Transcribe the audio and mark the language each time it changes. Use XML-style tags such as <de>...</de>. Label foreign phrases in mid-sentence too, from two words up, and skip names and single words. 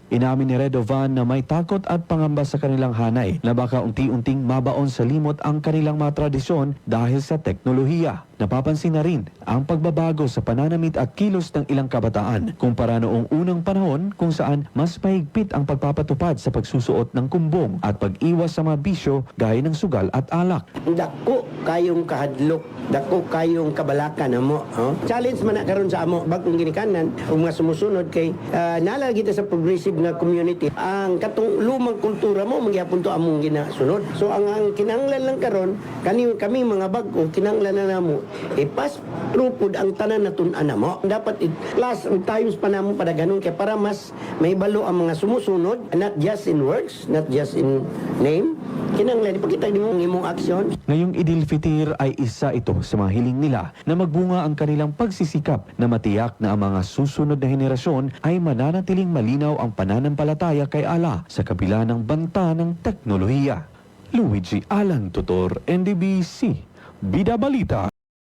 <tl>Inamin ni Redovan na may takot at pangamba sa kanilang hanay na baka unti-unting mabaon sa limot ang kanilang mga tradisyon dahil sa teknolohiya. Napapansin na rin ang pagbabago sa pananamit at kilos ng ilang kabataan kumpara noong unang panahon kung saan mas mahigpit ang pagpapatupad sa pagsusuot ng kumbong at pag-iwas sa mga bisyo gaya ng sugal at alak.</tl> <ceb>Dako kayong kahadlok, dako kayong kabalakan amo. Challenge man na karon sa amo bagong ginikanan ug mga sumusunod kay naalala kita sa progressive nga community. Ang katong lumang kultura mo magyapon to among ginasunod. So ang kinahanglan lang karon kami mga bag-o kinahanglan na namo ipas trupod ang tanan na tun-an mo. Dapat</ceb> <en>plus times</en> <ceb>pa namo padaganon kay para mas may balo ang mga sumusunod,</ceb> <en>not just in words, not just in name.</en> <ceb>Kinahanglan ipakita nimo ang imong aksyon.</ceb> <tl>Ngayong Idil-Fitir ay isa ito sa mga hiling nila na magbunga ang kanilang pagsisikap na matiyak na ang mga susunod na henerasyon ay mananatiling malinaw ang pananampalataya kay Allah sa kabila ng banta ng teknolohiya. Luigi Alan Tutor, NDBC, Bida Balita.</tl>